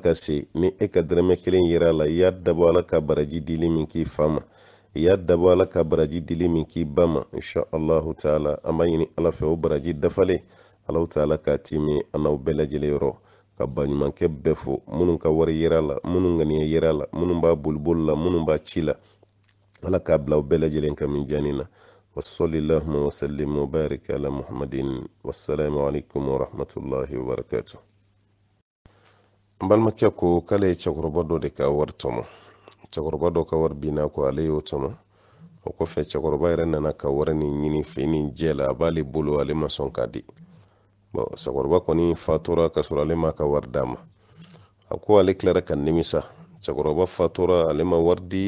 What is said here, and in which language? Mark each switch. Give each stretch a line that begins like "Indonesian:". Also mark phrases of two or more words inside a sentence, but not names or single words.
Bambara: ka se ni e ka dɛrɛmɛ kelen yera la i y'a dabɔ ala ka baraji dili min k'i fa ma i y'a dabɔ ala ka baraji dili min k'i ba ma
Arabic: إن شاء الله تعالى
Bambara: an b'a ɲini ala fɛ o baraji dafalen alaw taala k'a timi an n'aw bɛɛ lajɛlen yɔrɔ ka baɲumankɛ bɛɛ fo minnu ka wari yera la minnu ŋaniya yera la minnu b'a boliboli la minnu b'a ci la ala k'a bila aw bɛɛ lajɛlen ka min diyanin na
Arabic: وصل اللهم وسلم وبارك على محمد والسلام عليكم ورحمة الله وبركاته.
Bambara: N balimakɛ ko k'ale ye cɛkɔrɔba dɔ de ka wari tɔmɔ cɛkɔrɔba dɔ ka wari binna ko ale y'o tɔmɔ o kɔfɛ cɛkɔrɔba yɛrɛ nana ka wari nin ɲini fini jɛ la a b'ale bolo ale ma sɔn k'a di cɛkɔrɔba kɔni fatura ka sɔrɔ ale ma ka wari d'a ma a ko ale tilara ka nimisa cɛkɔrɔba fatura ale ma wari di